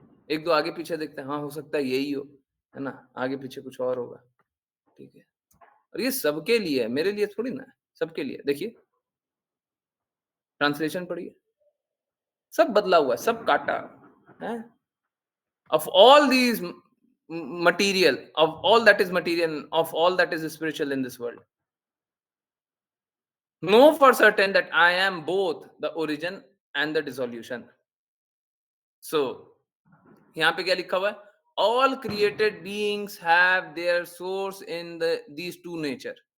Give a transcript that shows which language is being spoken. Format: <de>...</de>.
<hi>एक दो आगे पीछे देखते हैं, हाँ हो सकता है यही हो, है ना? आगे पीछे कुछ और होगा, ठीक है। और ये सबके लिए है, मेरे लिए थोड़ी ना है, सबके लिए। देखिए ट्रांसलेशन पढ़िए, सब बदला हुआ है, सब काटा है।</hi> <en>of all these material, of all that is material, of all that is spiritual in this world, know for certain that I am both the origin and the dissolution.</en> <hi>So यहाँ पे क्या लिखा हुआ है?</hi> <en>All created beings have their source in these two nature.</en>